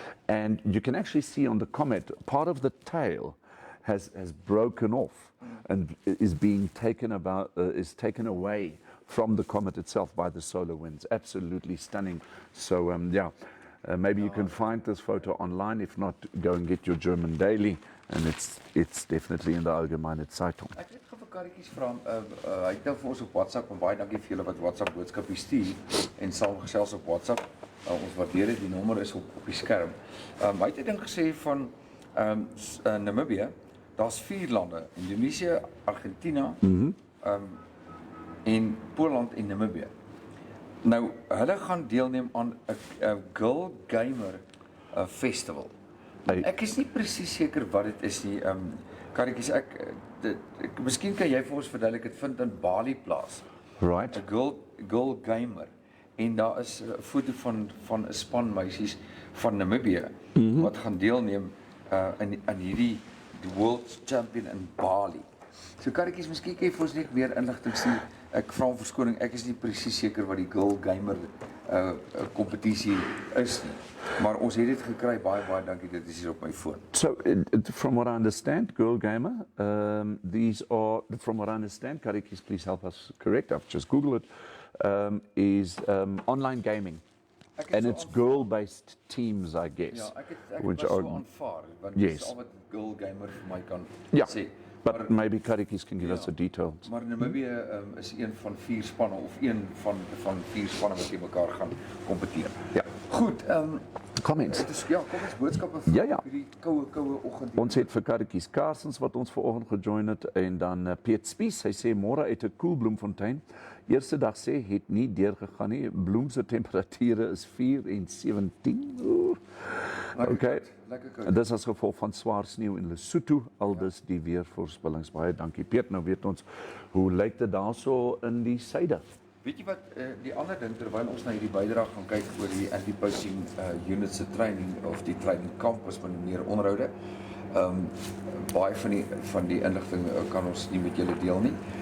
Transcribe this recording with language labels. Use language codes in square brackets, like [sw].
[en] And you can actually see on the comet, part of the tail has broken off and is being taken taken away from the comet itself by the solar winds. Absolutely stunning. So maybe you can find this photo online. If not, go and get your German daily, and it's definitely in the Allgemeine Zeitung. [af] Ek het karretjies vra, hy het nou vir ons op WhatsApp, en baie dankie vir julle wat WhatsApp boodskapie stuur, en sal gesels op WhatsApp, ons waardeer dit, die nommer is op die skerm. Hy het 'n ding gesê van Namibia, daar's 4 lande, Indonesië, Argentina, en Poland en Namibia. Nou, hulle gaan deelneem aan 'n Girl Gamer Festival. Ek is nie presies seker wat dit is nie. Karretjies, miskien kan jy vir ons verduidelik, dit vind in Bali plaas. [en] Right. [af] 'n girl gamer. En daar is 'n foto van 'n span meisies van Namibia wat gaan deelneem aan hierdie World Champion in Bali. So karretjies, miskien kan jy vir ons net meer inligting stuur. Ek vra om verskoning, ek is nie presies seker wat die Girl Gamer kompetisie is nie. Maar ons het dit gekry, baie dankie, dit is hier op my foon. [en] So, from what I understand, Girl Gamer, these are, from what I understand, Karikis, please help us correct, I've just Googled it, is online gaming. And it's girl-based teams, I guess. [af] Ja, ek was so aanvaar, want dit is al wat Girl Gamer vir my kan sê. [en] But maybe Karikis can give us the details. [af] Maar Namibia is een van 4 spanne, of een van 4 spanne wat teen mekaar gaan kompeteer. Ja. Goed, [en] comments. [af] Comments, boodskappe vir hierdie koue oggend. Ons het vir Karikis Karsens wat ons vanoggend gejoin het, en dan Piet Spies, hy sê môre uit 'n koel Bloemfontein. Eerste dag sê het nie deurgegaan nie. Bloem se temperature is 4 en 17. Okay. Lekker koud. Dis as gevolg van swaar sneeu in Lesotho, aldus die weervoorspellings. Baie dankie Piet. Nou weet ons hoe lyk dit daarso in die suide. Weet jy wat, die ander ding, terwyl ons na hierdie bydrae gaan kyk oor die anti-poaching unit se training, of die training kamp as meneer onderhoude, baie van die inligting kan ons nie met julle deel nie.